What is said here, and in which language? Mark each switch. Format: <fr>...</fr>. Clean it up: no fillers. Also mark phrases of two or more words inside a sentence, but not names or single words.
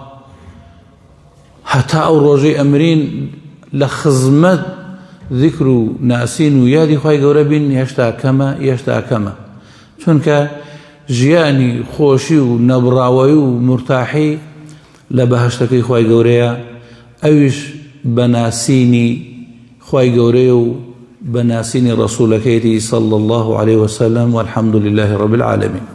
<ckb>هەتا ئەو ڕۆژەی ئەمرین لە خزمەت ذکر و ناسین و یادی خوای گەورە بین هێشتا کەمە چونکە ژیانی خۆشی و نەبڕاوەی و مرتاحی لە بەهەشتەکەی خوای گەورەیە ئەویش بەناسینی خوای گەورەیە و بەناسینی ڕەسوولەکەیەتی</ckb> <ar>صلى الله عليه وسلم والحمد لله رب العالمين</ar>